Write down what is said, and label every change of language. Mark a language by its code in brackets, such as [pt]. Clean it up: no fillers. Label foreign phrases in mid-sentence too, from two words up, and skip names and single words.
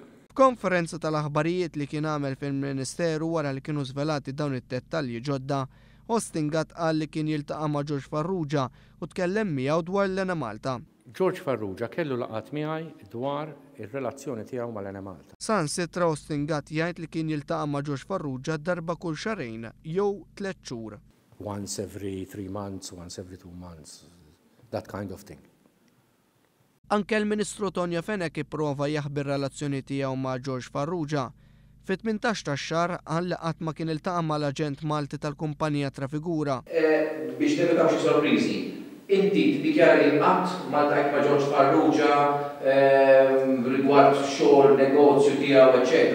[mt] F'konferenza tal-aħbarijiet li kien għamel fil-Ministeru wara li kienu żvelati dawn it-dettalji ġodda, Austin Gatt qal li kien jiltaqa' ma' George Farrugia u tkellem miegħu dwar l-Enemalta. George Farrugia kellu laqat miegħi dwar ir-relazzjoni tiegħu mal-Enemalta. Sansitra Austin Gatt jgħid li kien jiltaqa' ma' George Farrugia darba kull xarejn jew 3 xhur. [en] Once every 3 months, once every 2 months, that kind of thing. [mt] Anke l-Ministru Tonio Fenech ipprova jaħbi r-relazzjoni tiegħu ma' George Farrugia. Fit-18 tax-xahar qal li qatt ma kien iltaqa' mal-aġent Malti tal-kumpanija Trafigura. Biex nevitaw xi sorpriżi, inti tiddikjara li qatt ma ltqajt ma' George Farrugia rigward xogħol, negozju tiegħu, eċetera.